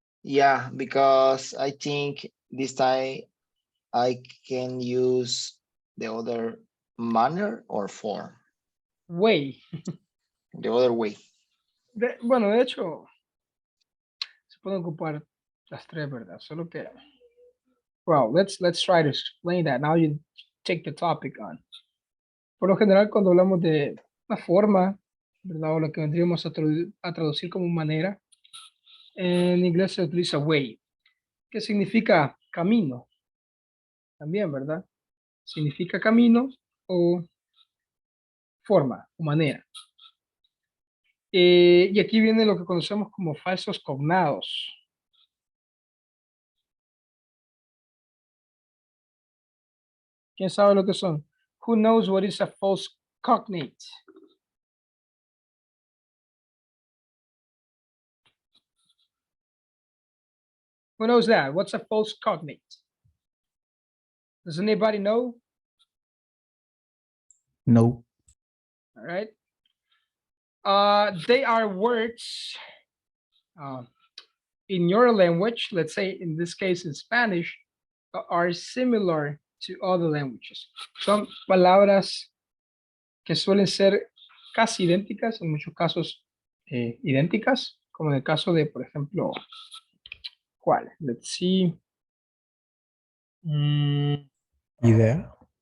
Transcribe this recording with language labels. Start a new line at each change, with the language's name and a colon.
English: Yeah, because I think this time I can use the other manner or form, way. the other way.
Spanish: Bueno, de hecho, se pueden ocupar las tres, ¿verdad? Solo que,
English: well, let's try to explain that. Now you take the topic on.
Spanish: Por lo general, cuando hablamos de una forma, ¿verdad? O lo que vendríamos a traducir como manera, en inglés se utiliza way, que significa camino. También, ¿verdad? Significa camino o forma o manera. Y aquí viene lo que conocemos como falsos cognados. ¿Quién sabe lo que son?
English: Who knows what is a false cognate? Who knows that? What's a false cognate? Does anybody know? No. All right. They are words in your language, let's say in this case in Spanish, are similar to other languages.
Spanish: Son palabras que suelen ser casi idénticas, en muchos casos idénticas, como en el caso de, por ejemplo, ¿cuál?
English: Let's see.
Spanish: Idea.